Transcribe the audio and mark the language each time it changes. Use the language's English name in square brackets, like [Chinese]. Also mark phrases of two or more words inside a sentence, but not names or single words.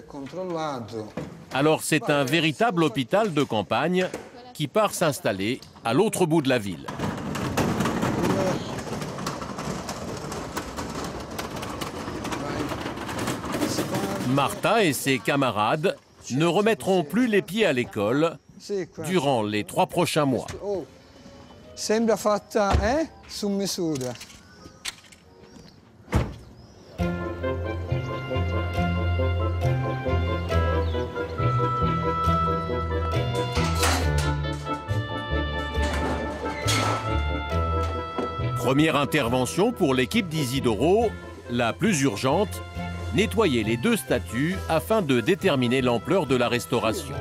[French] Alors c'est un véritable hôpital de campagne qui part s'installer à l'autre bout de la ville. Marta et ses camarades ne remettront plus les pieds à l'école durant les 3 prochains mois. [Italian] Sembra fatta, su misura. [French] Première intervention pour l'équipe d'Isidoro, la plus urgente, nettoyer les 2 statues afin de déterminer l'ampleur de la restauration.